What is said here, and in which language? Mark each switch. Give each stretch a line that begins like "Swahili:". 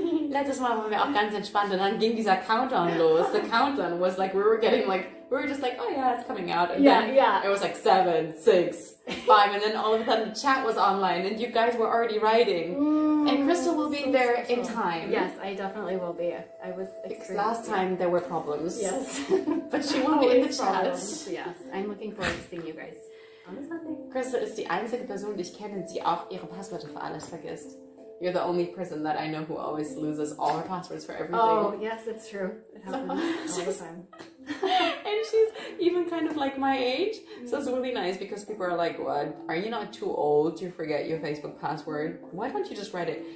German: Letztes Mal waren wir auch ganz entspannt, und dann ging dieser Countdown los.
English: The countdown was like, we were just like, oh yeah, it's coming out. And then it was like 7, 6, 5, and then all of a sudden the chat was online, and you guys were already writing. And Crystal will be there in time. Yes, I definitely will be. I was because last time there were problems. Yes. But she will be in the chat. Yes, I'm looking forward to seeing you guys on Sunday.
German: Crystal ist die einzige Person, die ich kenne, die auch ihre Passwörter für alles vergisst.
English: You're the only person that I know who always loses all her passwords for everything. Oh, yes, it's true. It happens all the time. And she's even kind of like my age. So it's really nice because people are like, what? Are you not too old to forget your Facebook password? Why don't you just write it?